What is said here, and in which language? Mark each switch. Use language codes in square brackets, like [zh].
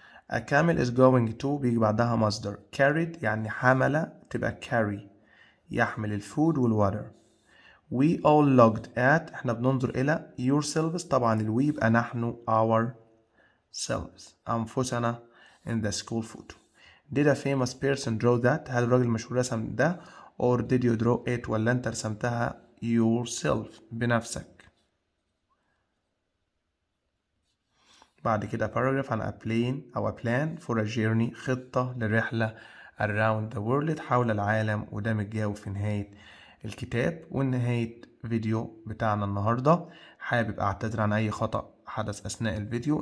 [en] A camel is going to [ar] بيجي بعدها مصدر. carried يعني حمل تبقى carry يحمل الفود والwater. [en] We all looked at [ar] احنا بننظر إلى [en] yourselves [ar] طبعا الوي يبقى نحن [en] ourselves [ar] أنفسنا [en] in the school photo. Did a famous person draw that؟ [ar] هل الراجل المشهور رسم ده [en] or did you draw it [ar] ولا أنت رسمتها [en] yourself [ar] بنفسك. بعد كده paragraph عن a plane أو [en] a plan for a journey [ar] خطة لرحلة [en] around the world [ar] حول العالم. وده متجاوب في نهاية الكتاب. ونهاية فيديو بتاعنا النهاردة. حابب اعتذر عن اي خطأ حدث اثناء الفيديو.